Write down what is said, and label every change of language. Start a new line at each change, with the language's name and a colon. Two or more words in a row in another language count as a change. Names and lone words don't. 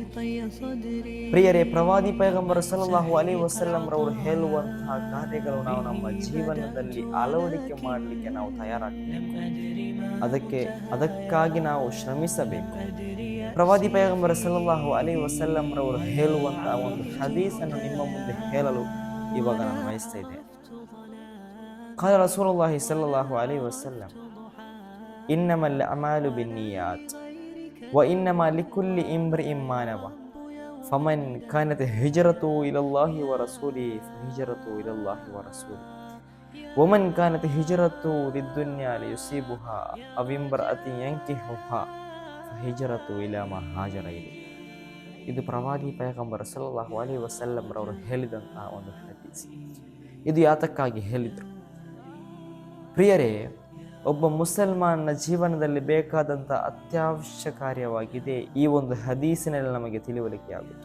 Kannada: ಪ್ರಿಯರೇ, ಪ್ರವಾದಿ ಪೈಗಂಬರ್
Arabic: صلى الله عليه وسلم
Kannada: ರವರು ಹೇಳುವಂತಹ ಕಾರ್ಯಗಳು ನಾವು ನಮ್ಮ ಜೀವನದಲ್ಲಿ ಅಳವಡಿಕೆ ಮಾಡಲಿಕ್ಕೆ ನಾವು ತಯಾರಾಗಬೇಕು. ಅದಕ್ಕಾಗಿ ನಾವು ಶ್ರಮಿಸಬೇಕು. ಪ್ರವಾದಿ ಪೈಗಂಬರ್
Arabic: صلى الله عليه وسلم
Kannada: ರವರು ಹೇಳುವಂತಹ ಒಂದು ಹದೀಸನ್ನು ನಿಮ್ಮ ಮುಂದೆ ಹೇಳಲು ಇವಾಗ ನಾನು ಬಯಸ್ತಾ ಇದ್ದೇನೆ.
Arabic: قال رسول الله صلى الله عليه وسلم إنما الأعمال بالنيات وإنما لكل امرئ ما نوى فمن كانت هجرته إلى الله ورسوله فهجرته إلى الله ورسوله ومن كانت هجرته للدنيا ليصيبها أو امرأة ينكحها فهجرته إلى ما هاجر إليه.
Kannada: ಇದು ಪ್ರವಾದಿ ಪೈಗಂಬರ್
Arabic: صلى الله عليه وسلم
Kannada: ರವರು ಹೇಳಿದಂತಹ ಒಂದು ಹದೀಸ್. ಇದು ಯಾತಕ್ಕಾಗಿ ಹೇಳಿದರು? ಪ್ರಿಯರೇ, ಒಬ್ಬ ಮುಸಲ್ಮಾನನ ಜೀವನದಲ್ಲಿ ಬೇಕಾದಂಥ ಅತ್ಯವಶ್ಯ ಕಾರ್ಯವಾಗಿದೆ ಈ ಒಂದು ಹದೀಸಿನಲ್ಲಿ ನಮಗೆ ತಿಳಿವಳಿಕೆ ಆಗುತ್ತೆ.